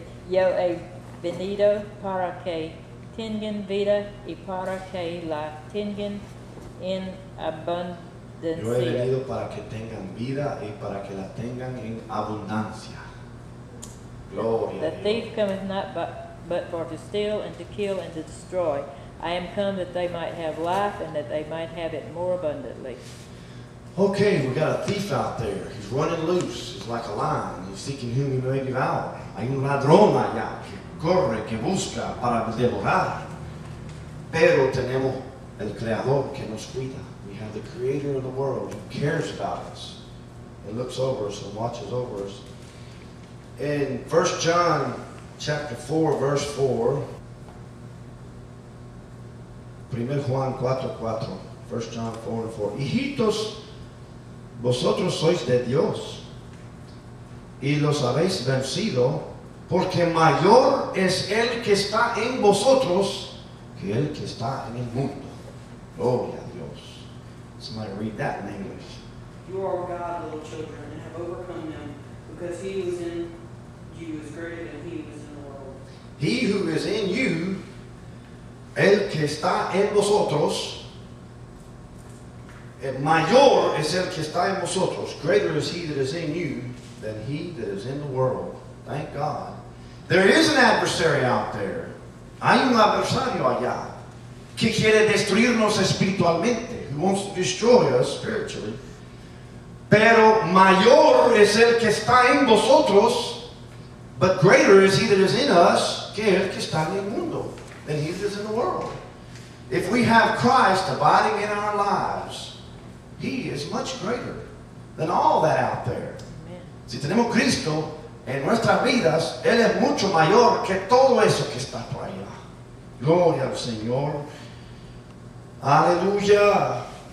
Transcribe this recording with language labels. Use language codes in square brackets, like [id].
[es] Yo he venido para que tengan vida y para que la tengan en abundancia. Yo he venido para que tengan vida y para que la tengan en abundancia. Gloria [en] The [es] a Dios. [en] thief cometh not but for to steal and to kill and to destroy. I am come that they might have life and that they might have it more abundantly. Okay, we got a thief out there. He's running loose. He's like a lion. He's seeking whom he may devour. [es] Hay un ladrón allá que corre, que busca para devorar. Pero tenemos el Creador que nos cuida. [en] We have the Creator of the world who cares about us and looks over us and watches over us. In 1 John chapter 4, verse 4, 1 Juan 4:4, 1 John 4 and 4. [es] Hijitos, vosotros sois de Dios y los habéis vencido, porque mayor es el que está en vosotros que el que está en el mundo. Gloria a Dios. [en] Somebody read that in English. You are of God, little children, and have overcome them, because he who is in you is greater than he who is in the world. He who is in you, [es] el que está en vosotros, mayor es el que está en vosotros. [en] Greater is he that is in you than he that is in the world. Thank God. There is an adversary out there. [es] Hay un adversario allá que quiere destruirnos espiritualmente. [en] Who wants to destroy us spiritually. [es] Pero mayor es el que está en vosotros, [en] but greater is he that is in us, [es] que el que está en el mundo, [en] than he that is in the world. If we have Christ abiding in our lives, he is much greater than all that out there. Amen. [es] Si tenemos Cristo en nuestras vidas, Él es mucho mayor que todo eso que está por allá. Gloria al Señor. Aleluya.